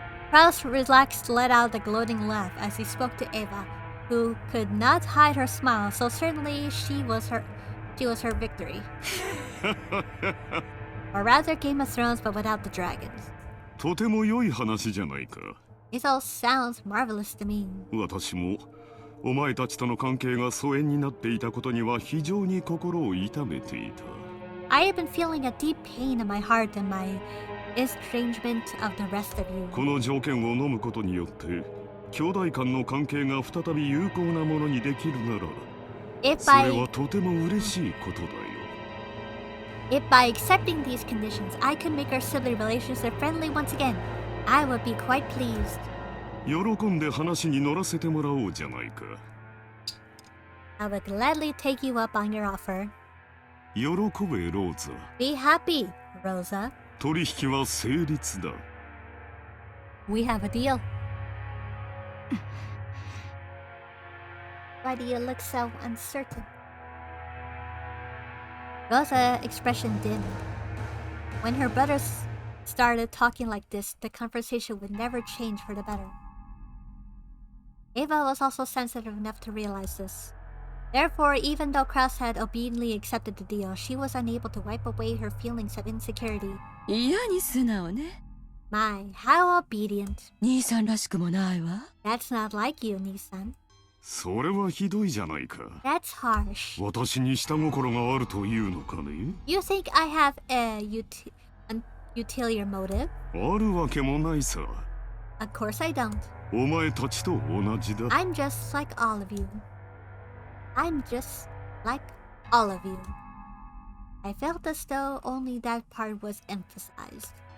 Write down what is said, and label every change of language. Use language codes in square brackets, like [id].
[en] Kraus relaxed, let out a gloating laugh as he spoke to Eva, who could not hide her smile, so certainly she was her victory. Or rather, Game of Thrones, but without the dragons. [ja] とても良い話じゃないか。 [en] This all sounds marvelous to me. [ja] 私もお前たちとの関係が疎遠になっていたことには非常に心を痛めていた。 [en] I have been feeling a deep pain in my heart and my estrangement of the rest of you. [ja] この条件を飲むことによって兄弟間の関係が再び有効なものにできるなら、それはとても嬉しいことだよ。 [en] If by accepting these conditions I could make our sibling relationship friendly once again, I would be quite pleased. [ja] 喜んで話に乗らせてもらおうじゃないか。 [en] I would gladly take you up on your offer. [ja] 喜べローザ。 [en] Be happy, Rosa. [ja] 取引は成立だ。 [en] We have a deal. Why do you look so uncertain? Rosa's expression dimmed. When her brothers started talking like this, the conversation would never change for the better. Eva was also sensitive enough to realize this. Therefore, even though Kraus had obediently accepted the deal, she was unable to wipe away her feelings of insecurity. [ja] 嫌に素直ね。 [en] My, how obedient. [ja] 兄さんらしくもないわ。 [en] That's not like you, Nisan. [ja] それはひどいじゃないか。 [en] That's harsh. [ja] 私に下心があるというのかね。 [en] You think I have an ulterior motive? [ja] あるわけもないさ。 [en] Of course I don't. [ja] お前たちと同じだ。 [en] I'm just like all of you. I'm just like all of you. I felt as though only that part was emphasized.